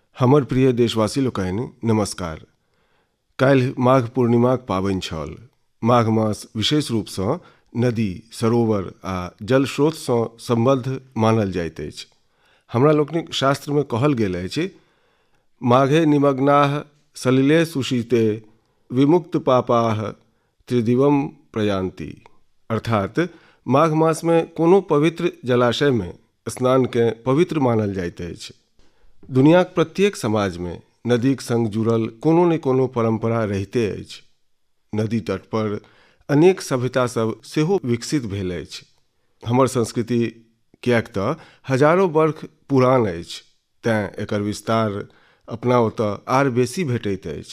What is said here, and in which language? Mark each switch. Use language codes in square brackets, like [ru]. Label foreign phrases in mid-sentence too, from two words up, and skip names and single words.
[mai] हमर प्रिय देशवासी लोकनि नमस्कार। काल्हि माघ पूर्णिमाक पाबनि छल। माघ मास विशेष रूपसँ नदी, सरोवर आ जल स्रोतसँ सम्बद्ध मानल जाइत अछि। हमरा लोकनिक शास्त्रमे कहल गेल अछि, [sa] माघे निमग्नाः सलिले सुशीते विमुक्त पापाः त्रिदिवम प्रयान्ति। [mai] अर्थात माघ मासमे कोनो पवित्र जलाशयमे स्नानकेँ पवित्र मानल जाइत अछि। दुनियाक प्रत्येक समाजमे नदीक संग जुड़ल कोनो ने कोनो परंपरा रहिते अछि। नदी तट पर अनेक सभ्यतासभ सेहो विकसित भेल अछि। हमर संस्कृति किएक तऽ हजारों वर्ष पुरान अछि, तेँ एकर विस्तार अपना ओतऽ आर बेसी भेटैत अछि।